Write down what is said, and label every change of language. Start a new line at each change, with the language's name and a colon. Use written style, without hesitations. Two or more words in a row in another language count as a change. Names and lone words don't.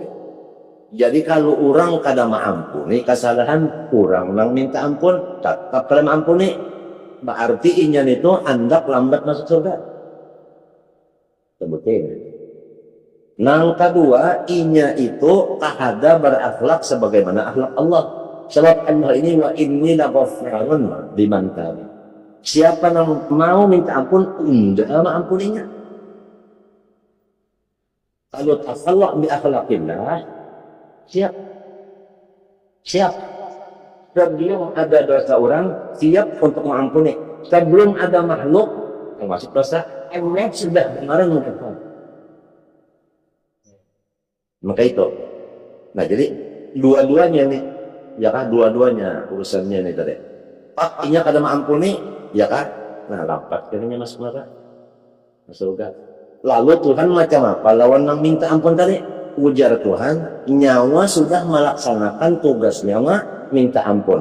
Banjar: Jadi kalau orang kada maampuni kesalahan orang nang minta ampun tetap kada maampuni, berarti inyan itu andak lambat masuk surga. Sebutin nang kedua, inya itu kahada berakhlak sebagaimana akhlak Allah.
Arabic: Sebab Allah ini وإني لغفار لمن تاب.
Banjar: Siapa yang mau minta ampun, unda maampuninya.
Arabic: Kalau تخلق بأخلاق الله,
Banjar: siap. Siap. Sebelum ada dosa orang, siap untuk mengampuni. Sebelum ada makhluk termasuk dosa, Allah sudah benar mengampuni. Maka itu. Nah, jadi dua-duanya nih, ya kan, dua-duanya urusannya nih tadi. Pakinya kada maampuni, ya kan? Nah, lambat kayaknya masuk neraka. Masuk surga. Lalu Tuhan macam apa? Lawan nang minta ampun tadi, ujar Tuhan, nyawa sudah melaksanakan tugas nyawa minta ampun.